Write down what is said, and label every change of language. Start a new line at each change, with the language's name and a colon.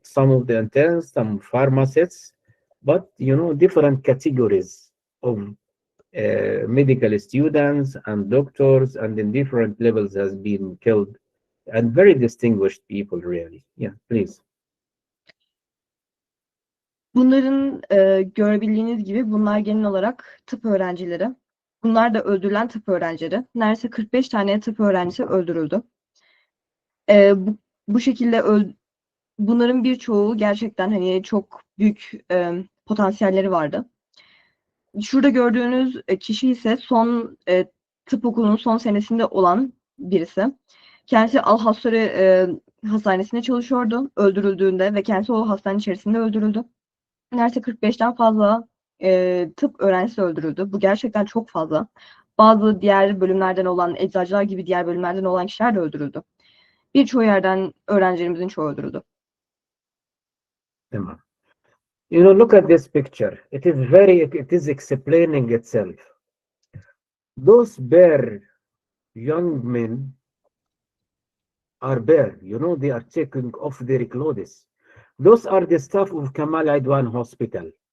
English: Some of the interns, some pharmacists, but, different categories of medical students and doctors and in different levels has been killed, and very distinguished people, really. Yeah, please.
Turkish: Bunların görebildiğiniz gibi bunlar genel olarak tıp öğrencileri. Bunlar da öldürülen tıp öğrencileri. Neredeyse 45 tane tıp öğrencisi öldürüldü. Bu şekilde bunların birçoğu gerçekten çok büyük potansiyelleri vardı. Şurada gördüğünüz kişi ise tıp okulunun son senesinde olan birisi. Kendisi Al-Hasari hastanesinde çalışıyordu öldürüldüğünde ve kendisi o hastane içerisinde öldürüldü. Neredeyse 45'ten fazla tıp öğrencisi öldürüldü. Bu gerçekten çok fazla. Bazı diğer bölümlerden olan, eczacılar gibi diğer bölümlerden olan kişiler de öldürüldü. Birçoğu yerden öğrencilerimizin çoğu öldürüldü. Tamam.
English: Look at this picture. It is explaining itself. Those bare young men are bare. They are taking off their clothes. Those are the staff of Kamal Adwan Hospital.